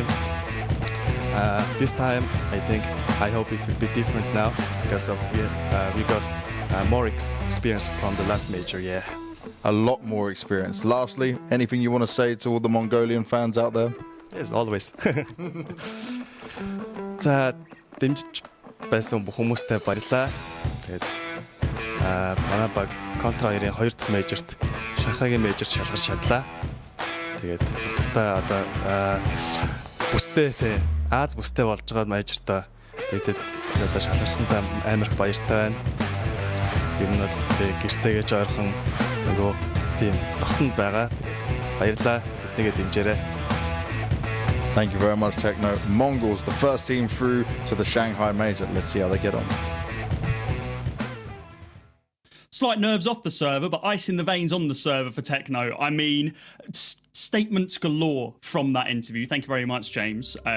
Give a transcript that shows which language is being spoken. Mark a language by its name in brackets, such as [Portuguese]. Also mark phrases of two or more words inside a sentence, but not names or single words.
[English] This time, I hope it will be different now because of we got more experience from the last major, yeah. A lot more experience. Lastly, anything you want to say to all the Mongolian fans out there? Yes, always. [Mongolian] За, дэмжиж байсан хүмүүстээ баярлалаа. Тэгээд манай баг Контра 2-ын 2 дахь мейжерт Шанхайгийн мейжерт шалгарч чадлаа. Тэгээд утгатай одоо бүстэй те Аз бүстэй болж байгаа мейжертаа бидэд одоо шалгарсандаа амар их баяртай байна. Ер нь бол гэртээгээ жойрхон нөгөө тийм дотнд байгаа. Баярлалаа. Биднийгээ дэмжээрэй. [English] Thank you very much, Techno. Mongols, the first team through to the Shanghai Major. Let's see how they get on. Slight nerves off the server, but ice in the veins on the server for Techno. I mean, statements galore from that interview. Thank you very much, James.